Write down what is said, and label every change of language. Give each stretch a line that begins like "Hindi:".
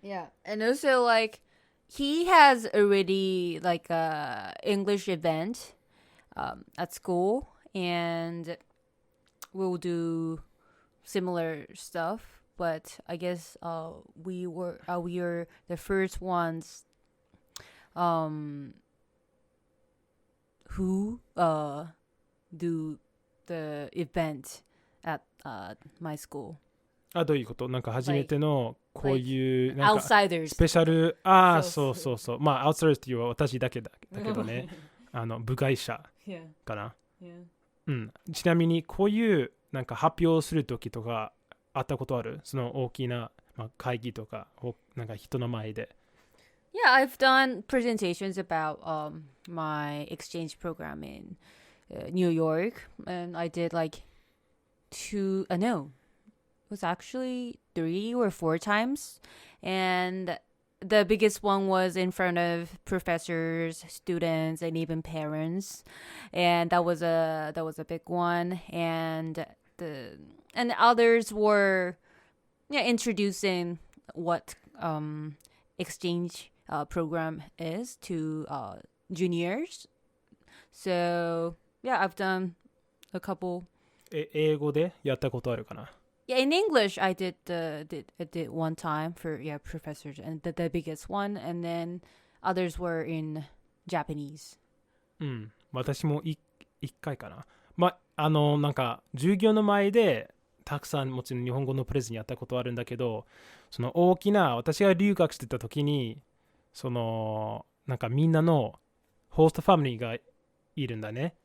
English: Yeah, and also like he has already like a English event at school, and we'll do similar stuff. But I guess we are the first ones who do the event at my school.
Japanese: どういうこと？なんか初めてのこういう
English: Like
Japanese: なんか
English: outsiders.
Japanese: スペシャル、そうそう。まあ、アウトサイダーっていうのは私だけだけどね、部外者
English: Yeah,
Japanese: かな。
English: yeah.
Japanese: うん。ちなみにこういうなんか発表するときとかあったことある？その大きな、会議とか、なんか人の前で。
English: Yeah, I've done presentations about my exchange program in New York, and I did like no, it was actually 3 or 4 times, and the biggest one was in front of professors, students, and even parents, and that was a big one, and others were introducing what exchange program is to juniors. So yeah, I've done a couple.
Japanese: 英語でやったことあるかな？
English: Yeah, in English, I did one time for professors, and the biggest one, and then others were in Japanese.
Japanese: うん。私も一回かな。なんか授業の前でたくさんもちろん日本語のプレゼンやったことあるんだけど、その大きな、私が留学してた時に、そのなんかみんなのホストファミリーがいるんだね。